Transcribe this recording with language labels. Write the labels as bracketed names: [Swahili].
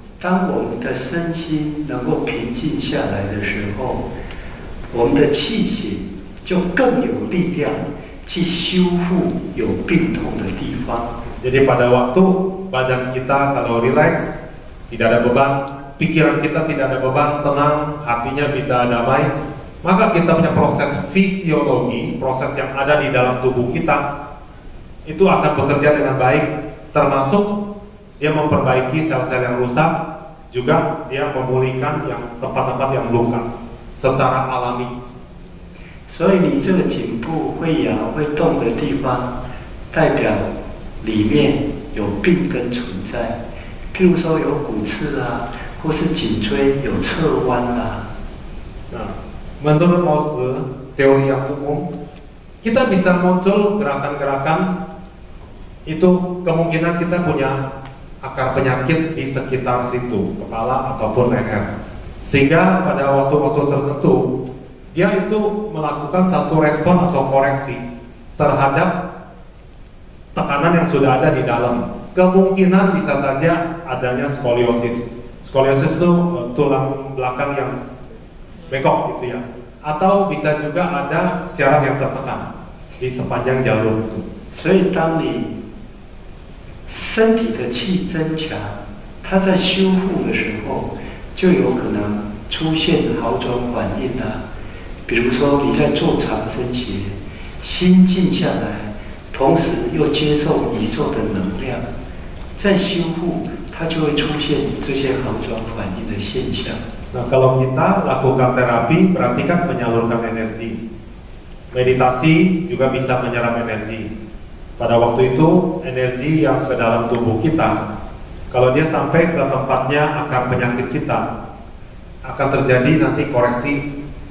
[Chinese] 当我们的身心能够平静下来的时候，我们的气血就更有力量去修复有病痛的地方。 [Indonesian] Jadi pada waktu badan kita kalau relax, tidak ada beban, pikiran kita tidak ada beban, tenang, hatinya bisa damai, maka kita punya proses fisiologi, proses yang ada di dalam tubuh kita itu akan bekerja dengan baik, termasuk dia memperbaiki sel-sel yang rusak, juga dia memulihkan yang tempat-tempat yang luka secara alami. [Chinese] 所以你这个颈部会摇会动的地方，代表里面有病根存在，譬如说有骨刺啊，或是颈椎有侧弯啦。 [Indonesian] Nah, menurut Lause, teori yang umum, kita bisa muncul gerakan-gerakan itu kemungkinan kita punya akar penyakit di sekitar situ, kepala ataupun leher. Sehingga pada waktu-waktu tertentu dia itu melakukan satu respon atau koreksi terhadap tekanan yang sudah ada di dalam. Kemungkinan bisa saja adanya skoliosis. Skoliosis itu tulang belakang yang bengkok gitu ya. Atau bisa juga ada syaraf yang tertekan di sepanjang jalur itu. [Chinese] 所以当你身体的气增强，它在修复的时候，就有可能出现好转反应啊。比如说你在做长生学，心静下来，同时又接受宇宙的能量，在修复，它就会出现这些好转反应的现象。 [Indonesian] Nah, kalau kita lakukan terapi, berarti kan menyalurkan energi. Meditasi juga bisa menyerap energi. Pada waktu itu, energi yang ke dalam tubuh kita, kalau dia sampai ke tempatnya akar penyakit kita, akan terjadi nanti koreksi.